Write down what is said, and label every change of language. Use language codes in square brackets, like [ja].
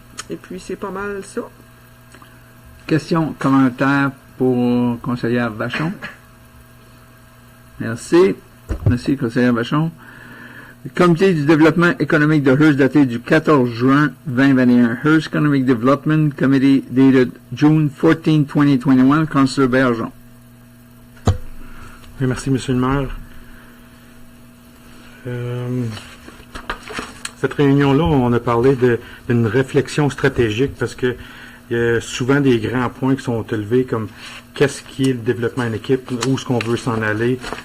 [fr] Et puis, c'est pas mal ça. Question, commentaire pour conseillère Vachon. Merci. Merci, conseillère Vachon. Le comité du développement économique de Hearst daté du 14 juin 2021. [en] Hearst Economic Development Committee dated June 14, 2021. Councillor Baillargeon. [fr] Oui, merci, Monsieur le maire. Cette réunion-là, on a parlé d'une réflexion stratégique parce que il y a souvent des grands points qui sont élevés comme qu'est-ce qui est le développement d'une équipe, où est-ce qu'on veut s'en aller.